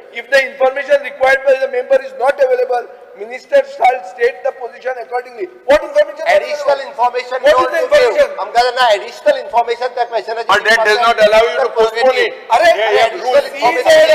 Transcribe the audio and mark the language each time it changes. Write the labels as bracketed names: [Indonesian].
[English] If the information required by the member is not available, minister shall state the position accordingly. What information? Additional information. What is the information? [Konkani] आमकां ना [English] additional information [Konkani] त्या क्वेश्चनाची [English] But that does not allow you to postpone it. अरे additional information